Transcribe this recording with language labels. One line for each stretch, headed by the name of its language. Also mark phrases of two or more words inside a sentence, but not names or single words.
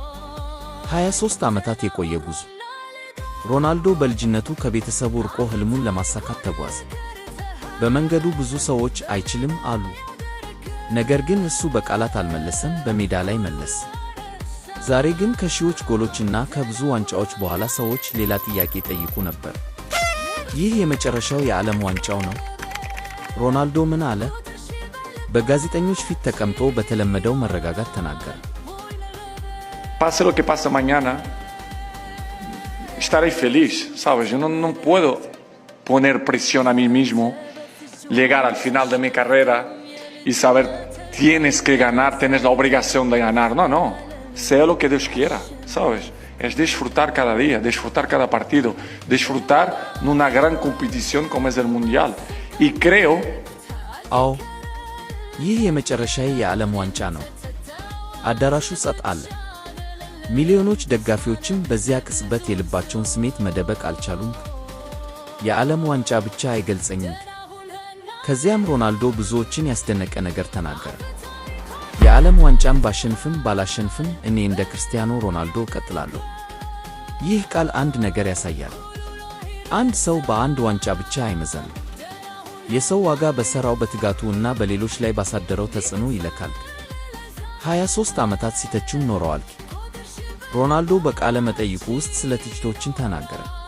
Amharic: 23 ዓመታት የቆየ ጉዞ። ሮናልዶ በልጅነቱ ከቤተሰቡ ርቆ ሕልሙን ለማሳካት ተጓዘ። በመንገዱ ብዙ ሰዎች አይችልም አሉ። ነገር ግን እሱ በቃላት አልመለሰም፣ በሜዳ ላይ መለሰ። ዛሬ ግን ከሺዎች ጎሎችና ከብዙ ዋንጫዎች በኋላ ሰዎች ሌላ ጥያቄ ጠይቁ ነበር። ይህ የመጨረሻው የዓለም ዋንጫው ነው? ሮናልዶ ምን አለ? በጋዜጠኞች ፊት ተቀምጦ በተለመደው መረጋጋት ተናገረ።
Spanish: Pase lo que pase mañana, estaré feliz, ¿sabes? Yo no puedo poner presión a mí mismo, llegar al final de mi carrera y saber tienes que ganar, tienes la obligación de ganar. No, sea lo que Dios quiera, ¿sabes? Es disfrutar cada día, disfrutar cada partido, disfrutar en una gran competición como es el Mundial. Y creo...
Amharic: አዎ፣ ይህ የመጨረሻው የዓለም ዋንጫ ነው። አዳራሹ ጸጥ አለ። ሚሊዮኖች ደጋፊዎችም በዚያ ቅጽበት የልባቸውን ስሜት መደበቅ አልቻሉም። የዓለም ዋንጫ ብቻ አይገልጸኝም። ከዚያም ሮናልዶ ብዙዎችን ያስደነቀ ነገር ተናገረ። የዓለም ዋንጫን ባሸንፍም ባላሸንፍም እኔ እንደ ክርስቲያኖ ሮናልዶ እቀጥላለሁ። ይህ ቃል አንድ ነገር ያሳያል። አንድ ሰው በአንድ ዋንጫ ብቻ አይመዘንም። የሰው ዋጋ በሠራው በትጋቱ እና በሌሎች ላይ ባሳደረው ተጽዕኖ ይለካል። 23 ዓመታት ሲተቹም ኖረዋል። ሮናልዶ በቃለ መጠይቁ ውስጥ ስለ ትችቶችን ተናገረ።